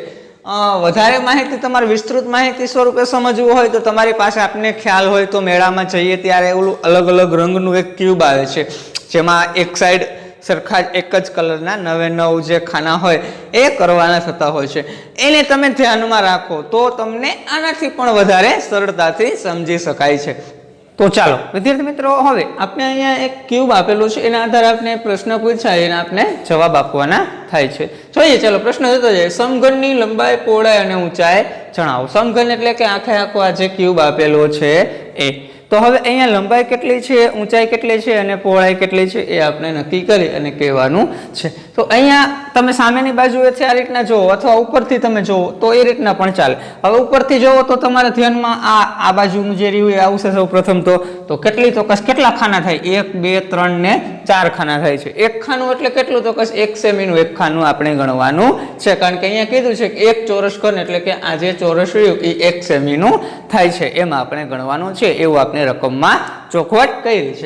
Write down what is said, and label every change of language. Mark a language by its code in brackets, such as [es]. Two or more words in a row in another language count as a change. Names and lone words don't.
[gu] વધારે માહિતી તમારે વિસ્તૃત માહિતી સ્વરૂપે સમજવું હોય તો તમારી પાસે આપને ખ્યાલ હોય તો મેળામાં જઈએ ત્યારે ઓલું અલગ અલગ રંગનું એક ક્યુબ આવે છે જેમાં એક સાઈડ સરખા એક જ કલરના 9 જે ખાના હોય એ કરવાના થતા હોય છે। એને તમે ધ્યાનમાં રાખો તો તમને આનાથી પણ વધારે સરળતાથી સમજી શકાય છે। તો ચલો વિદ્યાર્થી મિત્રો, હવે આપણે અહીંયા એક ક્યુબ આપેલું છે એના આધારે આપણને પ્રશ્ન પૂછાય એના આપણે જવાબ આપવાના થાય છે। જોઈએ ચલો પ્રશ્ન જોતો જાય। સમઘનની લંબાઈ, पહોળાઈ અને ઊંચાઈ જણાવો। समघन એટલે કે આખે આખો આ જે ક્યુબ આપેલો છે એ। તો હવે અહીંયા લંબાઈ કેટલી છે, ઊંચાઈ કેટલી છે અને पહોળાઈ કેટલી છે એ આપણે નક્કી કરી અને કહેવાનું છે। તો અહીંયા તમે સામેની બાજુએથી આ રીતના જોવો અથવા ઉપરથી તમે જોવો તો એ રીતના પણ ચાલે। હવે ઉપરથી જોવો તો તમારા ધ્યાનમાં આ બાજુનું જે રહ્યું એ આવશે સૌ પ્રથમ તો કેટલી તો કેટલા ખાના થાય 1 2 3 ને 4 ખાના થાય છે। એક ખાનું એટલે કેટલું તો 1 સેમીનું એક ખાનું આપણે ગણવાનું છે કારણ કે અહીંયા કીધું છે કે એક ચોરસ ઘન એટલે કે આ જે ચોરસ રહ્યું એ 1 સેમીનું થાય છે એમાં આપણે ગણવાનું છે એવું આપણે રકમમાં ચોખવટ કરી છે।